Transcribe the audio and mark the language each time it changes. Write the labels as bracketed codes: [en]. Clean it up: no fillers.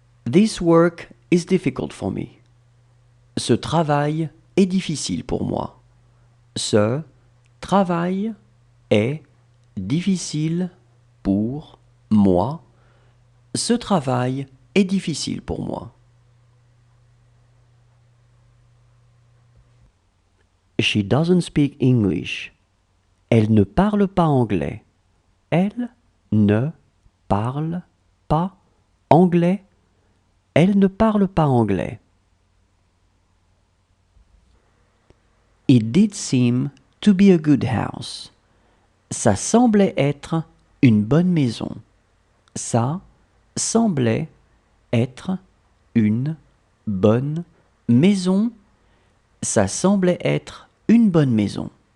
[en] This work is difficult for me. [fr] Ce travail est difficile pour moi. Ce travail est difficile pour moi. Ce travail est difficile pour moi. [en] She doesn't speak English. [fr] Elle ne parle pas anglais. Elle ne parle pas anglais. Elle ne parle pas anglais. [en] It did seem to be a good house. [fr] Ça semblait être une bonne maison. Ça semblait être une bonne maison. Ça semblait être une bonne maison.